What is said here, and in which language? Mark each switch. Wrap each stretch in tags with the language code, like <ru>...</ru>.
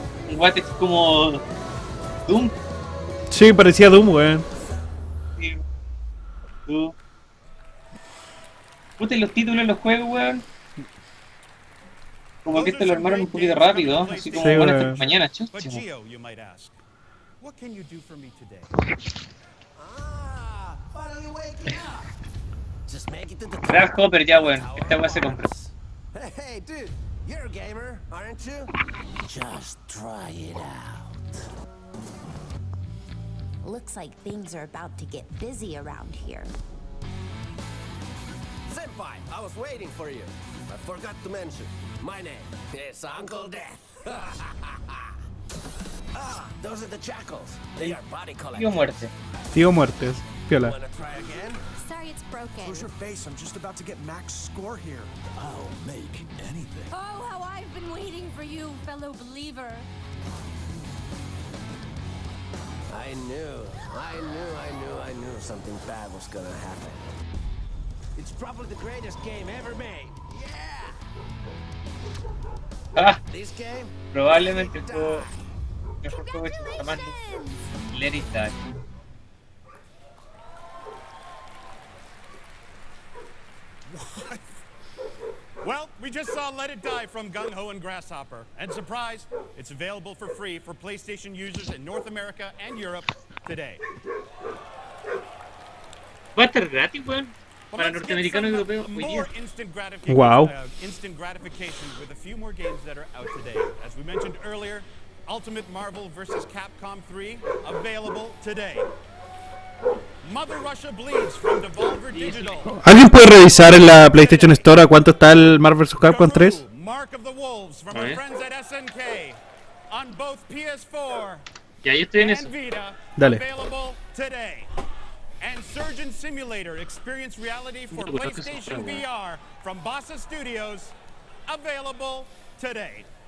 <es>Igual es como Doom. Sí, parecía Doom, weón. Sí. Doom. Puta, y los títulos de los juegos, weón. Como que este lo armaron un poquito rápido, así como Sí, bueno, weón. mañana, chucha.</es> <en>But Gio, you might ask, what can you do for me today? Finally waking up.</en> <es>Grasshopper ya, weón. Esta weá se compra.</es> <en>Hey, dude, you're a gamer, aren't you? Just try it out. Looks like things are about to get busy around here. Senpai, I was waiting for you. I forgot to mention. My name is Uncle Death. Those are the jackals. They are body collectors.</en> <es>Tío muerte. Tío muertes. Piola.</es> <en>Wanna try again? Sorry, it's broken. Close your face, I'm just about to get max score here. I'll make anything. Oh, how I've been waiting for you, fellow believer. I knew something bad was gonna happen. It's probably the greatest game ever made. Yeah!</en> <es>Ah,</es> <en>This game?</en> <es>probablemente el juego mejor juego hecho jamás.</es> <en>Let it die. Well, we just saw Let It Die from Gung Ho and Grasshopper. And surprise, it's available for free for PlayStation users in North America and Europe today.</en> <es>Va a estar gratis, weón. Para norteamericanos y europeos hoy día.</es> <en>Wow. Instant gratification with a few more games that are out today. As we mentioned earlier, Ultimate Marvel vs. Capcom 3 available today. Mother Russia Bleeds from Devolver Digital.</en> <es>¿Alguien puede revisar en la PlayStation Store a cuánto está el Marvel vs. Capcom 3?</es> <en>Mark of the Wolves from our friends at SNK on both PS4</en> <es>Ya, yo estoy en eso.</es> <en>and Vita.</en> <es>Dale.</es> <en>Available today. And Surgeon Simulator Experience Reality for PlayStation VR from Bossa Studios, available today.</en>